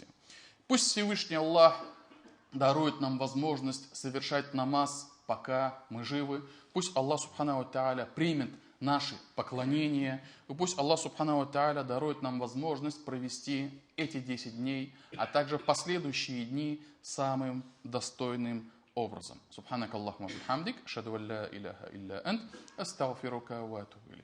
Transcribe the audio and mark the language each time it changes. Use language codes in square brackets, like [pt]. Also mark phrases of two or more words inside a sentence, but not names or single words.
[ru] Пусть Всевышний Аллах дарует нам возможность совершать намаз, пока мы живы. Пусть Аллах [ar] سبحانه وتعالى [ru] примет наши поклонения. И пусть Аллах [ar] سبحانه وتعالى [ru] дарует нам возможность провести эти 10 дней, а также последующие дни самым достойным образом. [ar] سبحانك اللهم وبحمدك أشهد أن لا إله إلا أنت أستغفرك وأتوب.